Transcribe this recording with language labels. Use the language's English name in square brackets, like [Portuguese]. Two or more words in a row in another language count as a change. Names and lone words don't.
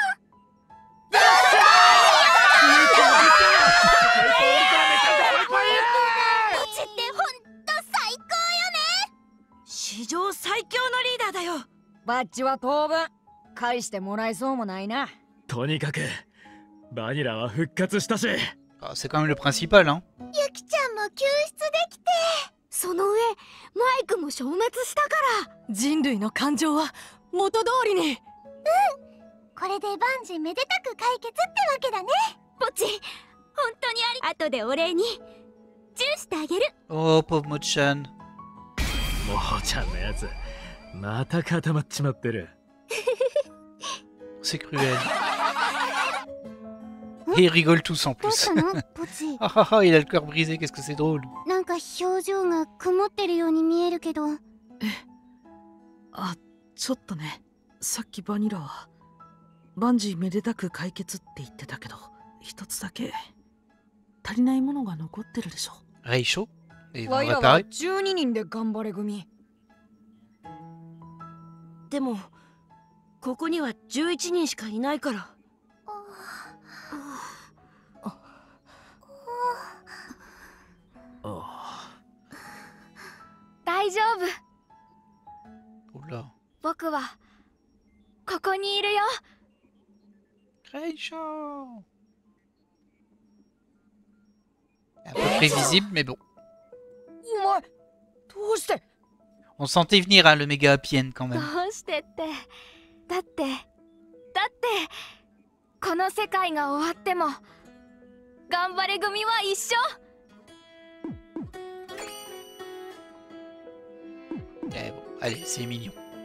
[Japanese] ポチってほんと最高よね。史上最強のリーダーだよ。バッジは当分返してもらえそうもないな。とにかくバニラは復活したし。 [French] Ah, c'est quand même le principal, hein. [Japanese] ユキちゃんも救出できて。その上マイクも消滅したから。人類の感情は元通りに。これで万事めでたく解決ってわけだね。ポチ、本当に後でお礼にチューしてあげる。 [French] Oh, pauvre Mochan. [Japanese] もうちゃんのやつまた固まっちまってる。 [French] C'est cruel. Et ils rigolent tous en [Japanese] どうし [French] plus. [Japanese] たのポチ？ [French] Ah ah ah, il a le cœur brisé, qu'est-ce que c'est drôle. [Japanese] なんか表情が曇ってるように見えるけど。あ、ちょっとね。さっきバニラは万事めでたく解決って言ってたけど、一つだけ足りないものが残ってるでしょ。 [French] Reicho? Et ils vont [Japanese] ワイらは [French] réparer. [Japanese] 12人で頑張れ組。でもここには11人しかいないから。大丈夫。 Oula. 僕はここにいるよ。 [French] Reicho! Un peu prévisible, mais bon. [Japanese] お前どうして？ [French] On sentait venir, hein, le méga happy end quand [Japanese] ど [French] même. [Japanese] うしてって、だってこの世界が終わっても頑張れ組は一緒。 [French] Eh bon, allez, c'est mignon.